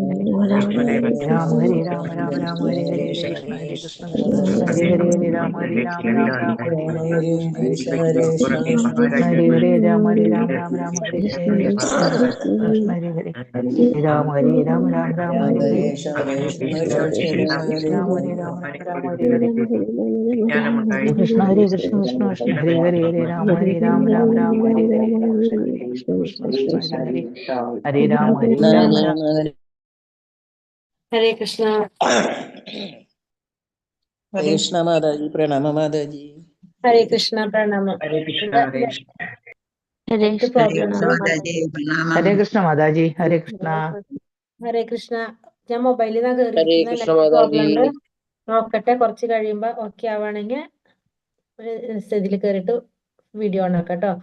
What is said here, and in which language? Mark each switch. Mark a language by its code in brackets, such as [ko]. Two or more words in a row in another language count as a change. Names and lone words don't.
[ml] രാമ ഹരേ രാമ രാമ രാമ ഹരേ ഹരേ ഹരേ കൃഷ്ണ കൃഷ്ണ കൃഷ്ണ ഹരേ ഹരേ ഹരേ രാമ ഹരേ രാമ രാമ രാമ ഹരേ ഹരേ ഹരേ കൃഷ്ണ ഹരേ ഹരേ രാമ ഹരേ രാമ രാമ രാമ ഹരേ ഹരേ ഹരേ കൃഷ്ണ കൃഷ്ണ ഹരേ ഹരേ രാമ ഹരേ രാമ രാമ രാമ ഹരേ ഹരേ രാമ ഹരേ രാമ രാമ രാമ ഹരേ ഹരേ കൃഷ്ണ ഹരേ കൃഷ്ണ കൃഷ്ണ കൃഷ്ണ ഹരേ ഹരേ ഹരേ രാമ ഹരേ രാമ രാമ രാമ ഹരേ ഹരേ കൃഷ്ണ ഹരേ കൃഷ്ണ കൃഷ്ണ കൃഷ്ണ ഹരേ ഹരേ ഹരേ രാമ രാമ ഹരേ കൃഷ്ണ. ഹരേ കൃഷ്ണ മാതാജി പ്രണാമ മാതാജി. ഹരേ കൃഷ്ണ പ്രണാമം. ഹരേ കൃഷ്ണ ഹരേ കൃഷ്ണ ഹരേ കൃഷ്ണ മാതാജി ഹരേ കൃഷ്ണ. ഹരേ കൃഷ്ണ. ഞാൻ മൊബൈലിൽ നിന്നാണ് ഹരേ കയറിയിരിക്കുന്ന, കൃഷ്ണ നെറ്റ് മാതാജി. പ്രോബ്ലം ഉണ്ട്. നോക്കട്ടെ, കുറച്ച് കഴിയുമ്പോ ഓക്കെ ആവുകയാണെങ്കിൽ ഇതിൽ കയറിയിട്ട് [en] video on [ml] ആക്കാം കേട്ടോ.